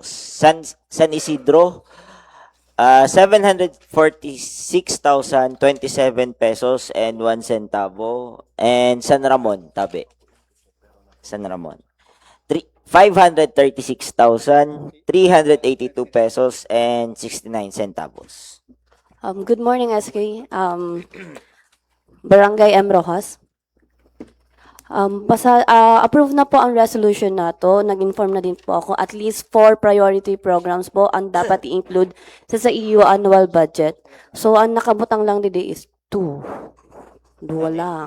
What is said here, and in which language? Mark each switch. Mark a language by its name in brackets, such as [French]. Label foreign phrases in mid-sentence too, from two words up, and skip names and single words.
[English] San Isidro, 746,027 pesos and 1 centavo. And San Ramon, tabi. San Ramon. 536,382 pesos and 69 centavos. Good morning, SK. Barangay M. Rojas. [Filipino] Approve na po ang resolution na to. Nag-inform na din po ako. At least 4 priority programs po ang dapat i-include sa EU [English] annual budget. [Filipino] So, ang nakabutang lang dito is 2. [Bikol] Dua lang.